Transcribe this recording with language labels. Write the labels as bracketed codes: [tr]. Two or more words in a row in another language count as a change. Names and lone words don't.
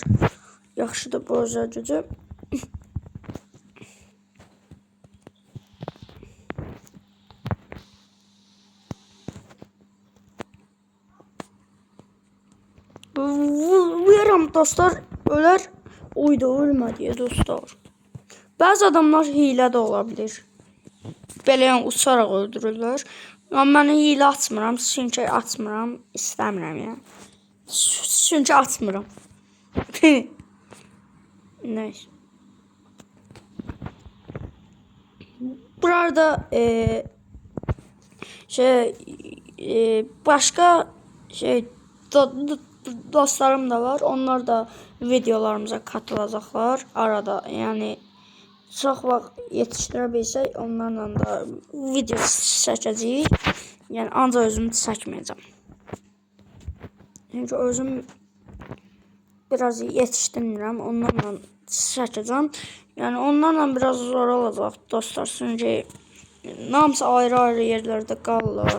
[az] Yaxşıdır bu özel gücü. Vururam dostlar, ölər. Oyda ölmə deyə dostlar. Bəzi adamlar hilə də olabilir. Belə yəni uçaraq öldürürlər. Amma mən hilə açmıram, çünki açmıram, istəmirəm yəni. Çünki açmıram. Neyse. [tr] Burada başka dostlarım da var. Onlar da videolarımıza katılacaklar arada. [az] Yani çok vaxt yetişdirə bilsək onlarla da video çəkəcəyik. Yəni ancaq özümü çəkməyəcəm. Çünki özüm biraz yetişdirmirəm. Onlarla çəkəcəm. Yəni onlarla biraz zor olacaq dostlar. Çünki hamısı ayrı-ayrı yerlərdə qalırlar.